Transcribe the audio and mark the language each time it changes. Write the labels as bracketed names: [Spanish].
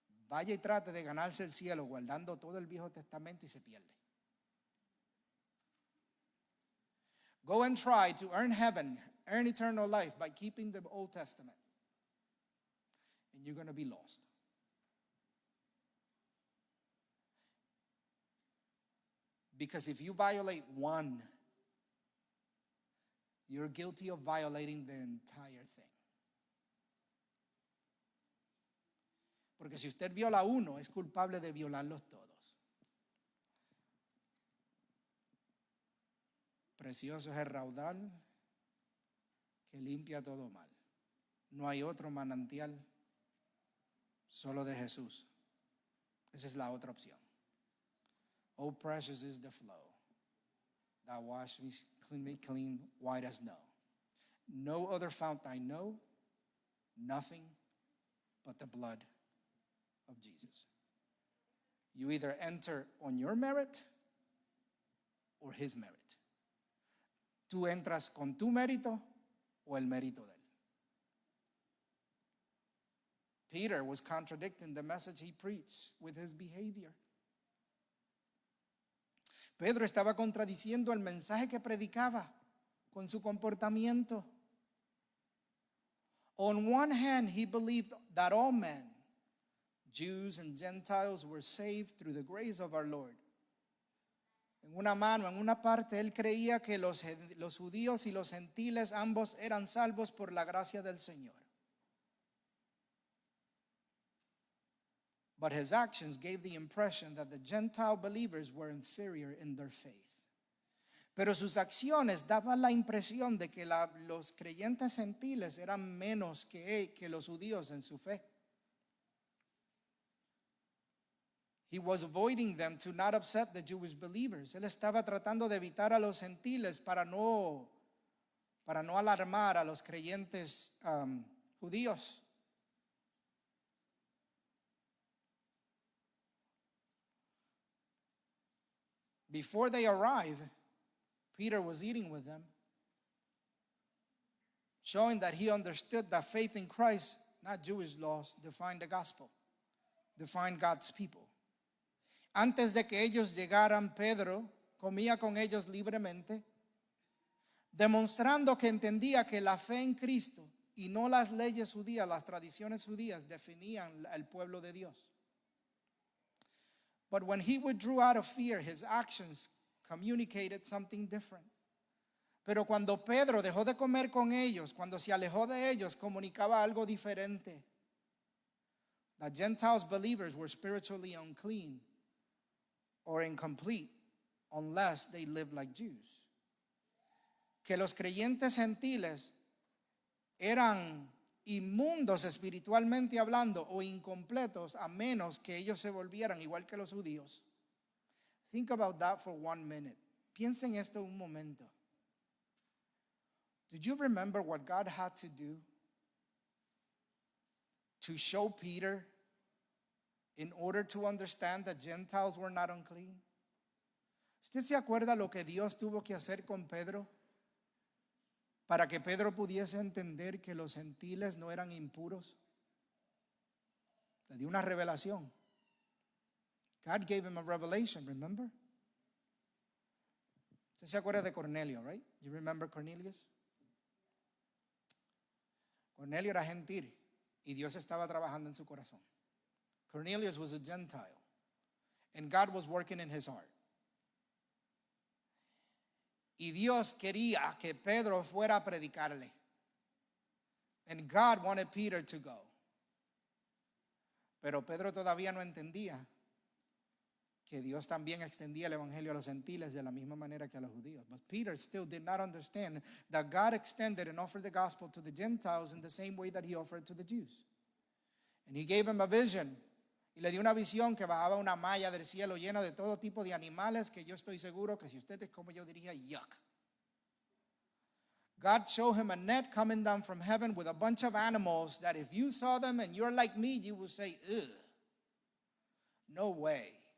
[Spanish] Vaya y trate de ganarse el cielo guardando todo el Viejo Testamento y se pierde. [English] Go and try to earn heaven, earn eternal life by keeping the Old Testament. And you're going to be lost. Because if you violate one, you're guilty of violating the entire thing. [Spanish] Porque si usted viola uno, es culpable de violarlos todos. Precioso es el raudal que limpia todo mal. No hay otro manantial, solo de Jesús. Esa es la otra opción. [English] Oh, precious is the flow that washes me clean, white as snow. No other fount I know, nothing but the blood of Jesus. You either enter on your merit or his merit. [Spanish] Tú entras con tu mérito o el mérito de él. [English] Peter was contradicting the message he preached with his behavior. [Spanish] Pedro estaba contradiciendo el mensaje que predicaba con su comportamiento. [English] On one hand, he believed that all men, Jews and Gentiles, were saved through the grace of our Lord. [Spanish] En una mano, en una parte, él creía que los judíos y los gentiles ambos eran salvos por la gracia del Señor. [English] But his actions gave the impression that the Gentile believers were inferior in their faith. [Spanish] Pero sus acciones daban la impresión de que los creyentes gentiles eran menos que los judíos en su fe. [English] He was avoiding them to not upset the Jewish believers. [Spanish] Él estaba tratando de evitar a los gentiles para no alarmar a los creyentes judíos. [English] Before they arrive, Peter was eating with them, showing that he understood that faith in Christ, not Jewish laws, defined the gospel, defined God's people. [Spanish] Antes de que ellos llegaran, Pedro comía con ellos libremente, demostrando que entendía que la fe en Cristo y no las leyes judías, las tradiciones judías, definían el pueblo de Dios. [English] But when he withdrew out of fear, his actions communicated something different. [Spanish] Pero cuando Pedro dejó de comer con ellos, cuando se alejó de ellos, comunicaba algo diferente. [English] That Gentiles believers were spiritually unclean or incomplete unless they lived like Jews. [Spanish] Que los creyentes gentiles eran inmundos espiritualmente hablando o incompletos a menos que ellos se volvieran igual que los judíos. [English] Think about that for 1 minute. [Spanish] Piensen esto un momento. [English] Did you remember what God had to do to show Peter in order to understand that Gentiles were not unclean? [Spanish] ¿Usted se acuerda lo que Dios tuvo que hacer con Pedro para que Pedro pudiese entender que los gentiles no eran impuros? Le dio una revelación. [English] God gave him a revelation, remember? [Spanish] ¿Usted se acuerda de Cornelio, [English] right? You remember Cornelius? [Spanish] Cornelio era gentil y Dios estaba trabajando en su corazón. [English] Cornelius was a Gentile and God was working in his heart. [Spanish] Y Dios quería que Pedro fuera a predicarle. [English] And God wanted Peter to go. [Spanish] Pero Pedro todavía no entendía que Dios también extendía el evangelio a los gentiles de la misma manera que a los judíos. [English] But Peter still did not understand that God extended and offered the gospel to the Gentiles in the same way that he offered to the Jews. And he gave him a vision. [Spanish] Y le dio una visión que bajaba una malla del cielo llena de todo tipo de animales que yo estoy seguro que si usted es como yo diría, yuck. [English] God showed him a net coming down from heaven with a bunch of animals that if you saw them and you're like me, you would say, ugh, no way.